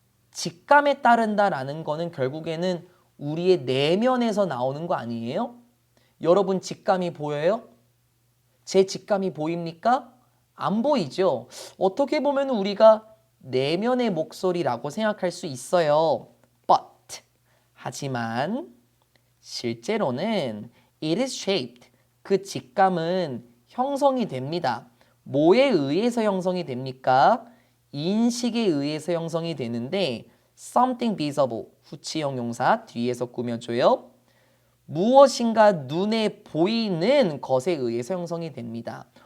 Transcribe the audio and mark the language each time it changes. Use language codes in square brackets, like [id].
[ko] 직감에 따른다라는 거는 결국에는 우리의 내면에서 나오는 거 아니에요? 여러분 직감이 보여요? 제 직감이 보입니까? 안 보이죠? 어떻게 보면 우리가 내면의 목소리라고 생각할 수 있어요. [en] But [ko] 하지만 실제로는 [en] it is shaped. [ko] 그 직감은 형성이 됩니다. 뭐에 의해서 형성이 됩니까? 인식에 의해서 형성이 되는데 [en] something visible [ko] 후치형 용사 뒤에서 꾸며줘요. 무엇인가 눈에 보이는 것에 의해서 형성이 됩니다.